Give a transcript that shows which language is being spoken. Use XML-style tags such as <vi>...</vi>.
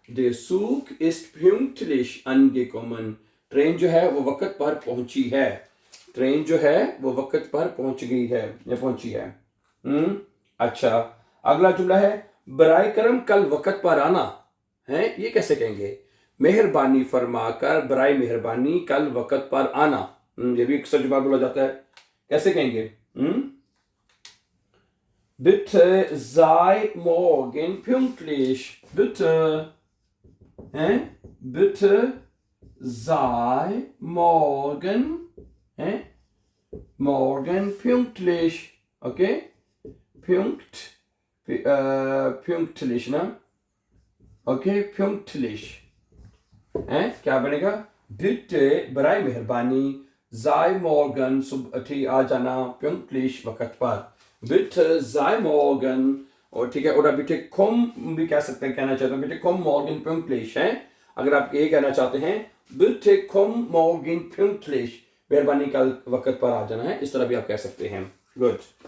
<de>Der Zug ist pünktlich angekommen.</de> <hi>Train जो है वो वक्त पर पहुंची है। ट्रेन जो है वो वक्त पर पहुंच गई है या पहुंची है। अच्छा, अगला जुमला है बराए करम कल वक्त पर आना, है? ये कैसे कहेंगे? मेहरबानी फरमाकर, बराए मेहरबानी कल वक्त पर आना। ये भी अक्सर जुमला बोला जाता है। कैसे कहेंगे?</hi> <de>Bitte sei morgen pünktlich. Bitte, हैं? Bitte sei morgen, हैं? Morgen pünktlich, okay? Pünktlich, ना? Okay, pünktlich, हैं?</de> <hi>क्या बनेगा? Bitte बराए मेहरबानी, sei morgen आ जाना, pünktlich वक्त पर।</hi> <de>Bitte sei morgen,</de> <hi>और ठीक है, और</hi> <de>bitte komm</de> <hi>भी कह सकते हैं, कहना चाहते हैं</hi> <de>bitte komm morgen pünktlich,</de> <hi>है? अगर आप ये कहना चाहते हैं</hi> <de>bitte komm morgen pünktlich,</de> <hi>मेहरबानी कल वक्त पर आ जाना है, इस तरह भी आप कह सकते हैं। गुड।</hi>